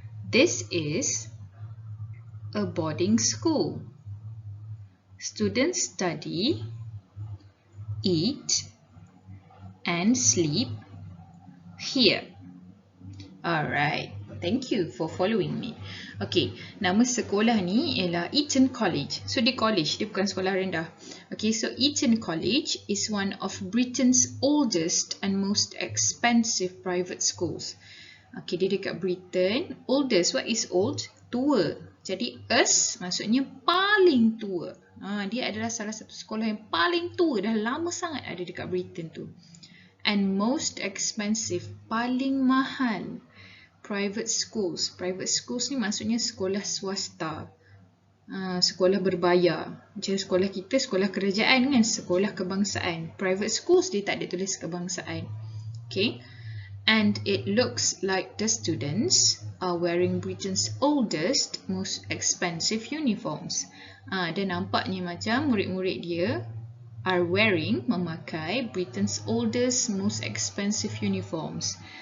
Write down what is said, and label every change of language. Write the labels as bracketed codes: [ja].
[en] This is a boarding school. Students study, eat, and sleep here. Alright, thank you for following me. [ms] Okay, nama sekolah ni ialah Eton College. So dia college, dia bukan sekolah rendah. [en] Okay, so Eton College is one of Britain's oldest and most expensive private schools. Okay, [ms] dia dekat [en] Britain. Oldest, what is old? Tua. [ms] Jadi us maksudnya paling tua. Dia adalah salah satu sekolah yang paling tua, dah lama sangat ada dekat Britain tu. [en] And most expensive, [ms] paling mahal. Private schools. Private schools ni maksudnya sekolah swasta. Sekolah berbayar. Macam sekolah kita, sekolah kerajaan kan, sekolah kebangsaan. Private schools dia tak ada tulis kebangsaan. Okay. [en] And it looks like the students are wearing Britain's oldest, most expensive uniforms. [ms] Dan nampaknya macam murid-murid dia [en] are wearing, memakai Britain's oldest, most expensive uniforms.